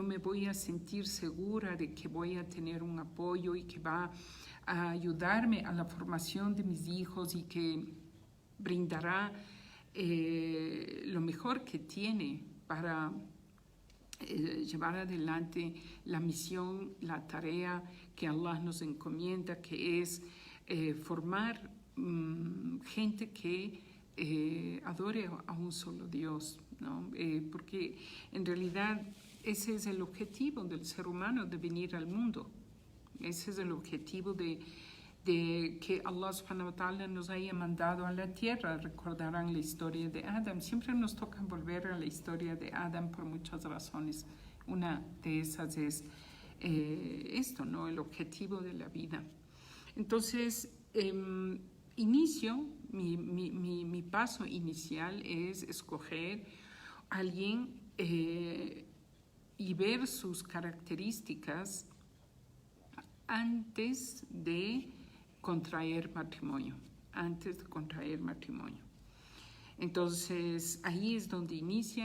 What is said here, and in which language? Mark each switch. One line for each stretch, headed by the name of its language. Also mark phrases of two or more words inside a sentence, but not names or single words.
Spanish: me voy a sentir segura de que voy a tener un apoyo y que va a ayudarme a la formación de mis hijos y que brindará lo mejor que tiene para llevar adelante la misión, la tarea que Allah nos encomienda, que es formar gente que adore a un solo Dios, ¿no? Porque en realidad ese es el objetivo del ser humano, de venir al mundo. Ese es el objetivo de que Allah
Arabic: سبحانه وتعالى
Spanish: nos haya mandado a la tierra. Recordarán la historia de Adam. Siempre nos toca volver a la historia de Adam por muchas razones. Una de esas es esto, ¿no? El objetivo de la vida. Entonces, inicio, mi paso inicial es escoger a alguien y ver sus características antes de contraer matrimonio, Entonces, ahí es donde inicia.